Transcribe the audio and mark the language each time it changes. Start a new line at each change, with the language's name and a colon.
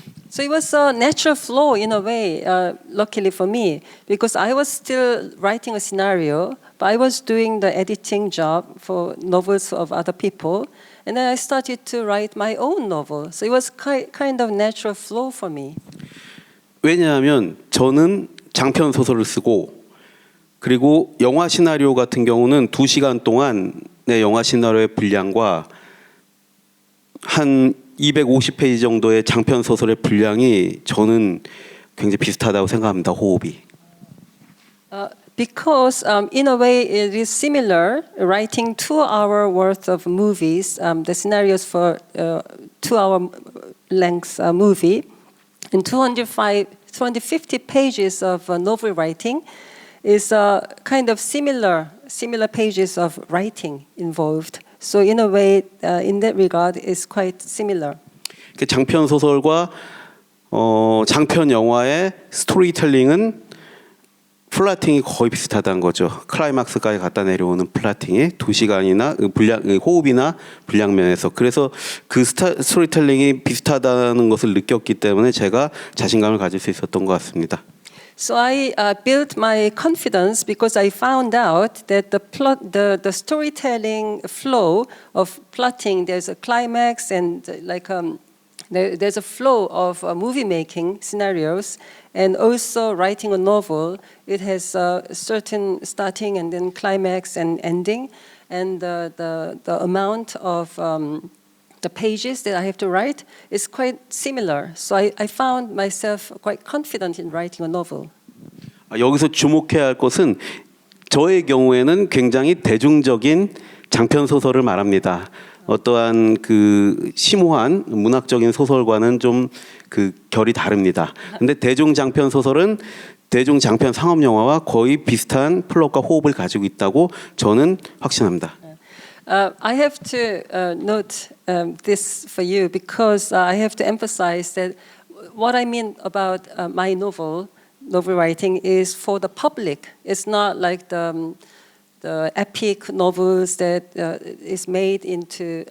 English: So it was a natural flow in a way, luckily for me, because I was still writing a scenario, but I was doing the editing job for novels of other people, and then I started to write my own novel. So it was kind of natural flow for me.
Korean: 왜냐하면 저는 장편 소설을 쓰고 그리고 영화 시나리오 같은 경우는 2시간 동안 내 영화 시나리오의 분량과 한 250페이지 정도의 장편 소설의 분량이 저는 굉장히 비슷하다고 생각합니다. 호흡이.
English: Because in a way it is similar, writing 2-hour worth of movies, the scenarios for 2-hour length movie, and 250 pages of novel writing is kind of similar pages of writing involved. So in a way, in that regard, it's quite similar.
Korean: 장편 소설과 장편 영화의 스토리텔링은 플라팅이 거의 비슷하다는 거죠. 클라이막스까지 갖다 내려오는 플라팅이 2시간이나 호흡이나 분량 면에서 그래서 그 스토리텔링이 비슷하다는 것을 느꼈기 때문에 제가 자신감을 가질 수 있었던 것 같습니다.
English: So I built my confidence because I found out that the storytelling flow of plotting, there's a climax and there's a flow of movie making scenarios, and also writing a novel. It has a certain starting and then climax and ending, and the amount of the pages that I have to write is quite similar. So I found myself quite confident in writing a novel.
Korean: 여기서 주목해야 할 것은 저의 경우에는 굉장히 대중적인 장편 소설을 말합니다. 어떠한 그 심오한 문학적인 소설과는 좀 그 결이 다릅니다. 근데 대중 장편 소설은 대중 장편 상업 영화와 거의 비슷한 플롯과 호흡을 가지고 있다고 저는 확신합니다.
English: I have to note this for you because I have to emphasize that what I mean about my novel writing is for the public. It's not like the epic novels that is made into.